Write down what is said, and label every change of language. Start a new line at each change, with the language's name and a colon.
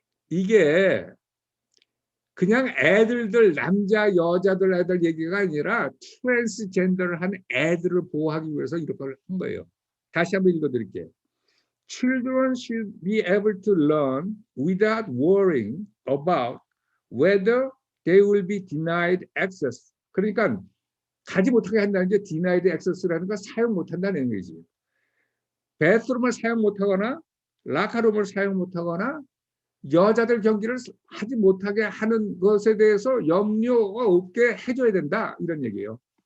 Korean: 이게 그냥 애들들 남자 여자들 애들 얘기가 아니라 트랜스젠더를 한 애들을 보호하기 위해서 이런 걸 한 거예요. 다시 한번 읽어드릴게요.
English: Children should be able to learn without worrying about whether they will be denied access.
Korean: 그러니까 가지 못하게 한다는 게
English: denied access
Korean: 라는 건 사용 못한다는 얘기지. 배스룸을 사용 못하거나 라카룸을 사용 못하거나 여자들 경기를 하지 못하게 하는 것에 대해서 염려가 없게 해줘야 된다 이런 얘기예요.